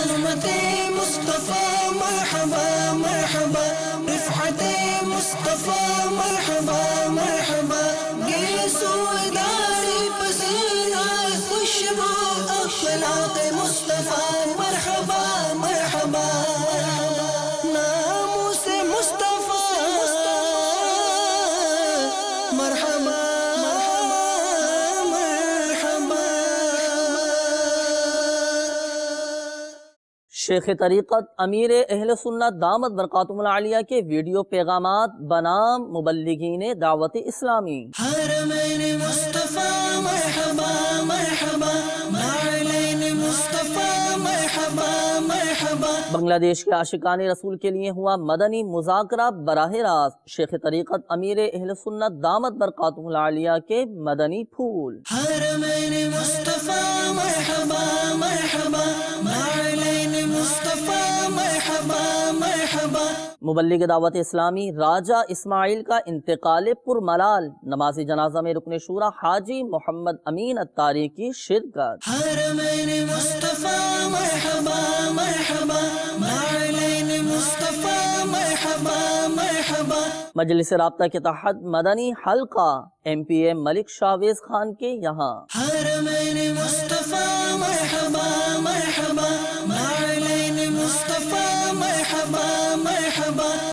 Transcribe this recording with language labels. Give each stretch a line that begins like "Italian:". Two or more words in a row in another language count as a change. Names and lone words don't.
Urdu: عظمت مصطفیٰ مرحبا مرحبا، رفعت مصطفیٰ مرحبا مرحبا، گیسودار پسینہ خوشبو اخلاق مصطفیٰ مرحبا مرحبا، ناموس مصطفیٰ مرحبا شیخ طریقت امیر اہل سنت دامت برکاتہم العالیہ کے ویڈیو پیغامات بنام مبلغین دعوت اسلامی۔ حرمین مصطفیٰ مرحبا مرحبا، نعلین مصطفیٰ مرحبا مرحبا۔ بنگلہ دیش کے عاشقان رسول کے لیے ہوا مدنی مذاکرہ براہ راست شیخ طریقت امیر اہل سنت دامت برکاتہم العالیہ کے مدنی پھول۔ حرمین مصطفیٰ مرحبا مرحبا، نعلین مصطفیٰ مرحبا مرحبا۔ مبلغ دعوت اسلامی راجہ اسماعیل کا انتقال پرملال، نماز جنازہ میں رکن شورا حاجی محمد امین اتاری کی شرکت۔ حرمین مصطفیٰ مرحبا مرحبا، نعلین مصطفیٰ مرحبا مرحبا۔ مجلس رابطہ کے تحت مدنی حلقہ ایم پی اے ملک شاویز خان کے یہاں۔ حرمین مصطفیٰ مرحبا مرحبا، نعلین مصطفیٰ مرحبا مرحبا۔